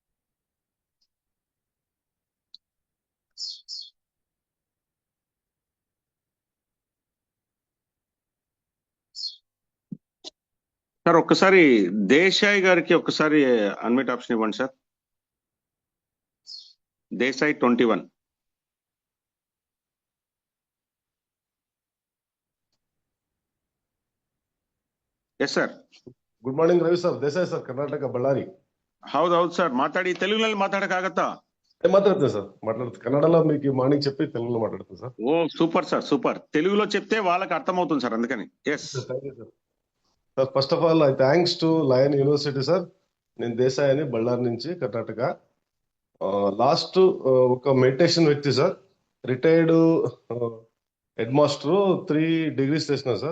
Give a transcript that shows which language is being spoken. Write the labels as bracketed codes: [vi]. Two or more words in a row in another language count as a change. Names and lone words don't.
[te] సార్ ఒక్కసారి దేశాయ్ గారికి ఒక్కసారి [en] unmute option [te] ఇవ్వండి సార్. [en] Desai 21. Yes sir. Good morning Ravi sir. Desai sir, Karnataka, Ballari. [kn] ಹೌದು ಸರ್. ಮಾತಾಡಿ. [te] తెలుగులో మాట్లాడకాగత్తా? మాట్లాడుతుంది సార్. మాట్లాడుతుంది కన్నడలో మీకు మార్నింగ్ చెప్పి తెలుగులో మాట్లాడుతుంది సార్. ఓ సూపర్ సార్, సూపర్. తెలుగులో చెప్తే వాళ్ళకి అర్థమవుతుంది సార్, అందుకని. ఎస్ [en] Thank you sir. Sir first of all I thanks to Lion University sir. [te] నేను దేశాయ్ అని బళ్ళారి నుంచి, కర్ణాటక. లాస్ట్ ఒక మెడిటేషన్ వ్యక్తి సార్, [en] retired head master, [te] 3 degrees చేసిన సార్.